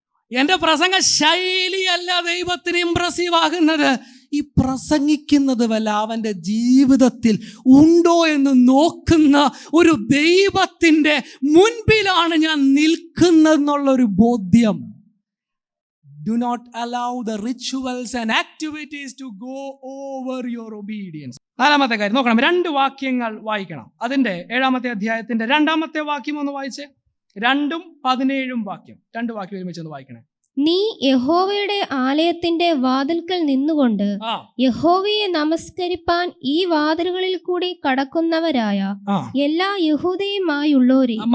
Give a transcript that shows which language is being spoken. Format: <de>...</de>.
<ml>എൻ്റെ പ്രസംഗ ശൈലിയല്ല ദൈവത്തിന് ഇംപ്രസീവ് ആകുന്നത്. ഈ പ്രസംഗിക്കുന്നത് വല്ല അവൻ്റെ ജീവിതത്തിൽ ഉണ്ടോ എന്ന് നോക്കുന്ന ഒരു ദൈവത്തിൻ്റെ മുൻപിലാണ് ഞാൻ നിൽക്കുന്നതെന്നുള്ളൊരു ബോധ്യം.</ml> <en>Do not allow the rituals and activities to go over your obedience.</en> <ml>4-ാമത്തെ കാര്യം നോക്കണം. 2 വാക്യങ്ങൾ വായിക്കണം. അതിൻ്റെ 7-ാമത്തെ അധ്യായത്തിൻ്റെ 2-ാമത്തെ വാക്യം ഒന്ന് വായിച്ചേ. 2-17 വാക്യം, 2 വാക്യം ഒരുമിച്ച് ഒന്ന് വായിക്കണേ. നീ യഹോവയുടെ ആലയത്തിന്റെ വാതിൽക്കൽ നിന്നുകൊണ്ട് യഹോവയെ നമസ്കരിപ്പാൻ ഈ വാതിലുകളിൽ കൂടി കടക്കുന്നവരായ എല്ലാ യഹൂദയുമായുള്ളവരെ.</ml>